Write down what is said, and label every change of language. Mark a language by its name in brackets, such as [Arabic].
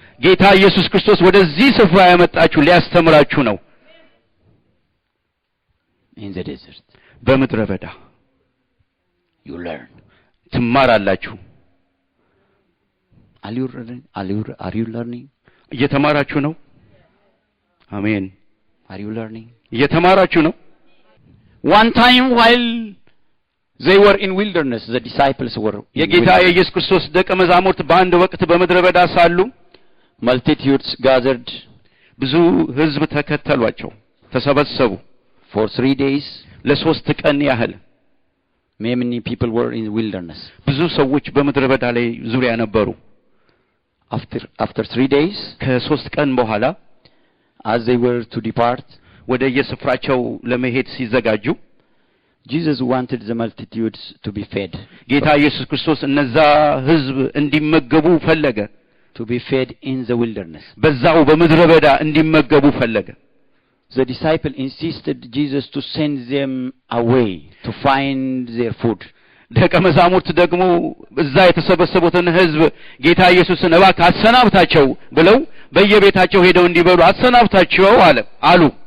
[Amharic] ጌታ ኢየሱስ ክርስቶስ ወደዚህ ስፍራ ያመጣችሁ ሊያስተምራችሁ ነው [English] In the desert [Amharic] በምድረ በዳ [English] you learn. [Amharic] ትማራላችሁ [English] Are you learning? [Amharic] እየተማራችሁ ነው አሜን [English] Are you learning? [Amharic] እየተማራችሁ ነው [English] One time while they were in wilderness, the disciples were in [Amharic] የጌታ [English] wilderness. [Amharic] የኢየሱስ ክርስቶስ ደቀ መዛሙርት በአንድ ወቅት በምድረ በዳ ሳሉ [English] Multitudes gathered [Amharic] ብዙ ሕዝብ ተከተሏቸው ተሰበሰቡ [English] for 3 days. [Amharic] ለሶስት ቀን ያህል [English] Many people were in wilderness. [Amharic] ብዙ ሰዎች በምድረ በዳ ላይ ዙሪያ ነበሩ [English] After 3 days, [Amharic] ከሶስት ቀን በኋላ [English] as they were to depart, [Amharic] ወደ የስፍራቸው ለመሄድ ሲዘጋጁ [English] Jesus wanted the multitudes to be fed. [Amharic] ጌታ ኢየሱስ ክርስቶስ እነዛ ሕዝብ እንዲመገቡ ፈለገ [English] To be fed in the wilderness. [Amharic] በዛው በምድረ በዳ እንዲመገቡ ፈለገ [English] The disciple insisted Jesus to send them away to find their food. [Amharic] ደቀ መዛሙርት ደግሞ እዛ የተሰበሰቡትን ሕዝብ ጌታ ኢየሱስን እባክህ አሰናብታቸው ብለው በየቤታቸው ሄደው እንዲበሉ አሰናብታቸው አሉ